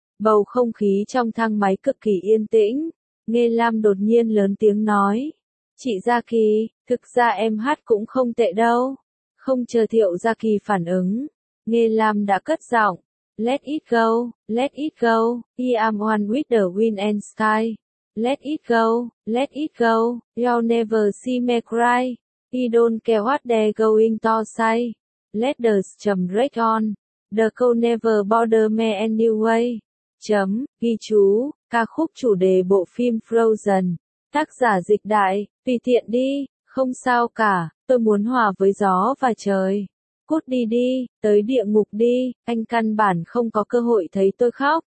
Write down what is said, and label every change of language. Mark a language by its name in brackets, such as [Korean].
[Vietnamese] Bầu không khí trong thang máy cực kỳ yên tĩnh. Nghê Lam đột nhiên lớn tiếng nói, chị Gia Kỳ, thực ra em hát cũng không tệ đâu. Không chờ Thiệu Gia Kỳ phản ứng, Nghê Lam đã cất giọng, [English] let it go, I am one with the wind and sky, Let it go, let it go, you'll never see me cry. He don't care what they're going to say. Let the storm rage on. The cold never bother me anyway. [Vietnamese] Chấm, ghi chú, ca khúc chủ đề bộ phim Frozen. Tác giả dịch đại, tùy tiện đi, không sao cả, tôi muốn hòa với gió và trời. Cút đi đi, tới địa ngục đi, anh căn bản không có cơ hội thấy tôi khóc.